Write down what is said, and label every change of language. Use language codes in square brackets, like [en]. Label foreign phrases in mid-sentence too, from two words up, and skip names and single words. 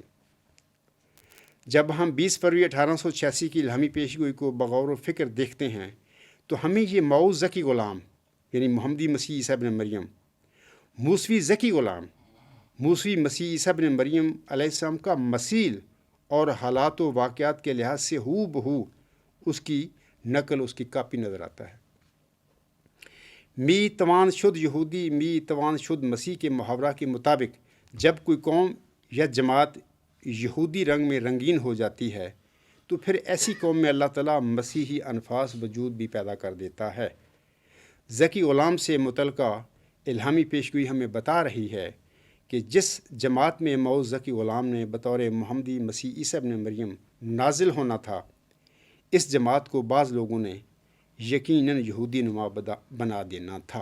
[ur] جب ہم 20 فروری 1886 کی الہامی پیشگوئی کو بغور و فکر دیکھتے ہیں تو ہمیں یہ مؤوز ذکی غلام یعنی محمدی مسیح عیسیٰ ابن مریم، موسوی ذکی غلام موسوی مسیح عیسیٰ ابن مریم علیہ السلام کا مثیل اور حالات و واقعات کے لحاظ سے ہو بہو اس کی نقل، اس کی کاپی نظر آتا ہے۔ [fa] می توان شد یہودی می توان شد مسیح [ur] کے محاورہ کے مطابق جب کوئی قوم یا جماعت یہودی رنگ میں رنگین ہو جاتی ہے تو پھر ایسی قوم میں اللہ تعالیٰ مسیحی انفاس وجود بھی پیدا کر دیتا ہے۔ ذکی غلام سے متعلقہ الہامی پیشگوئی ہمیں بتا رہی ہے کہ جس جماعت میں مؤوز ذکی غلام نے بطور محمدی مسیح عیسیٰ ابن مریم نازل ہونا تھا، اس جماعت کو بعض لوگوں نے یقیناً یہودی نما بنا دینا تھا۔